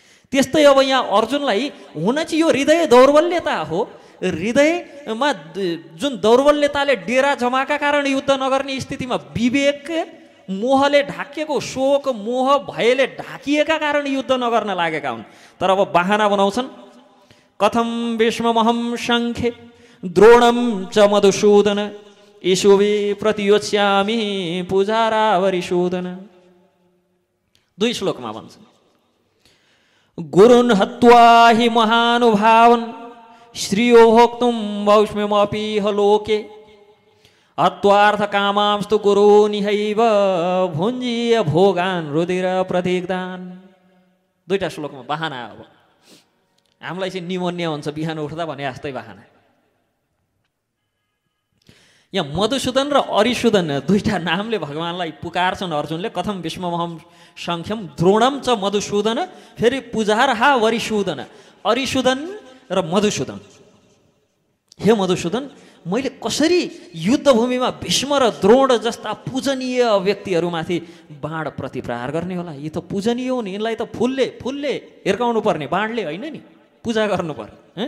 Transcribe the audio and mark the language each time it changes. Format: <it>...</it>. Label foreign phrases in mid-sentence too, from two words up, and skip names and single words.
<ne>त्यस्तै अब यहाँ अर्जुनलाई हुन चाहिँ यो हृदय दौर्बल्यता हो। हृदयमा जुन दौर्बल्यताले डेरा जमाका कारण युद्ध नगर्ने स्थितिमा विवेक मोहले ढाकिएको, शोक मोह भयले ढाकिएका कारण युद्ध नगर्न लागेका हुन्। तर अब बहाना बनाउँछन्।</ne> <sa>कथम भीष्ममहं शङ्खे द्रोणं च मधुसूदन ईशुवे प्रतियोत्स्यामि पूजारावरिसूदन। 2</sa> <ne>श्लोकमा भन्छन्,</ne> <sa>गुरुन् हत्वा हि महानुभावन् श्रियो भोक्तुं वैष्म्यमपीह लोके हत्वार्थ कामांस्तु गुरूनिहैव भुञ्जीय भोगान् रुधिर प्रदिग्धान्।</sa> <ne>2टा श्लोकमा बहाना। अब हामीलाई चाहिँ निमोनिया हुन्छ बिहान उठ्दा भने जस्तै बहाना। यहाँ मधुसूदन र अरिसूदन 2टा नामले भगवानलाई पुकारछन् अर्जुनले।</ne> <sa>कथम भीष्ममहं शङ्ख्यम द्रोणम च मधुसूदन, फेरि पुजार हा वरिसूदन।</sa> <ne>अरिसूदन र मधुसूदन, हे मधुसूदन, मैले कसरी युद्धभूमिमा भीष्म र द्रोण जस्ता पूजनीय व्यक्तिहरूमाथि बाण प्रतिप्रहार गर्ने होला? यी त पूजनीय हुन्, यिनलाई त फुलले हिर्काउनु पर्ने, बाणले होइन नि, पूजा गर्नु पर्ने।</ne>